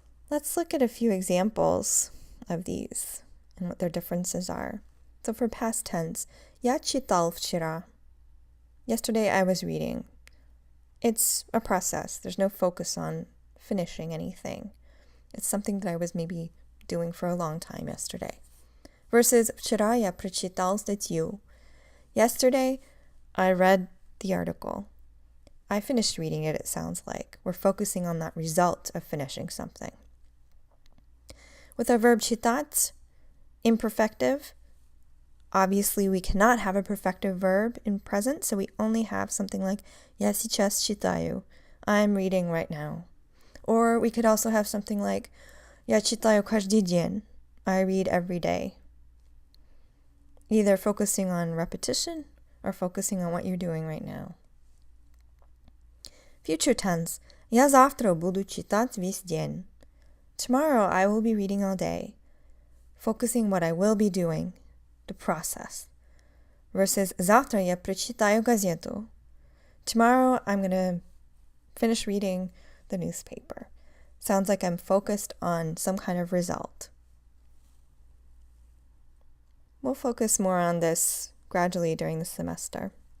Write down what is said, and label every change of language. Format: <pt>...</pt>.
<en>Let's look at a few examples of these and what their differences are. So for past tense,</en> <ru>я читал вчера.</ru> <en>Yesterday I was reading. It's a process. There's no focus on finishing anything. It's something that I was maybe doing for a long time yesterday.</en> <ru>Versus вчера я прочитал статью.</ru> <en>Yesterday, I read the article. I finished reading it, it sounds like. We're focusing on that result of finishing something. With our verb читать, imperfective, obviously we cannot have a perfective verb in present, so we only have something like</en> <ru>я сейчас читаю.</ru> <en>I'm reading right now. Or we could also have something like</en> <ru>Я читаю каждый день.</ru> <en>I read every day. Either focusing on repetition or focusing on what you're doing right now. Future tense.</en> <ru>Я завтра буду читать весь день.</ru> <en>Tomorrow I will be reading all day. Focusing what I will be doing, the process.</en> <ru>Versus завтра я прочитаю газету.</ru> <en>Tomorrow I'm going to finish reading the newspaper. Sounds like I'm focused on some kind of result. We'll focus more on this gradually during the semester.</en>